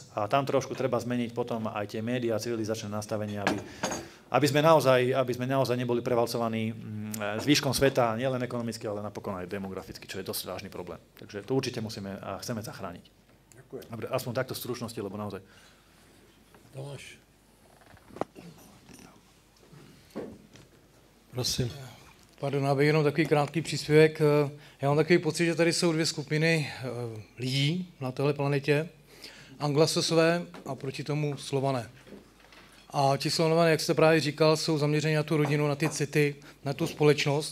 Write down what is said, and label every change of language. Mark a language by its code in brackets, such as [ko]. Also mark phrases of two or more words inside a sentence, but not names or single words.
[sk] A tam trošku treba zmeniť potom aj tie médiá, civilizačné nastavenie, aby sme naozaj neboli prevalcovaní zvyškom sveta, nielen ekonomicky, ale napokon aj demograficky, čo je dosť vážny problém. Takže to určite musíme a chceme zachrániť. Dobre, aspoň takto v stručnosti, lebo naozaj. Tomáš. Prosím. [cs] Pardon, abych jenom takový krátký příspěvek. Já mám takový pocit, že tady jsou 2 skupiny lidí na téhle planetě. Anglosasové a proti tomu Slované. A ti Slované, jak jste právě říkal, jsou zaměřeni na tu rodinu, na ty city, na tu společnost.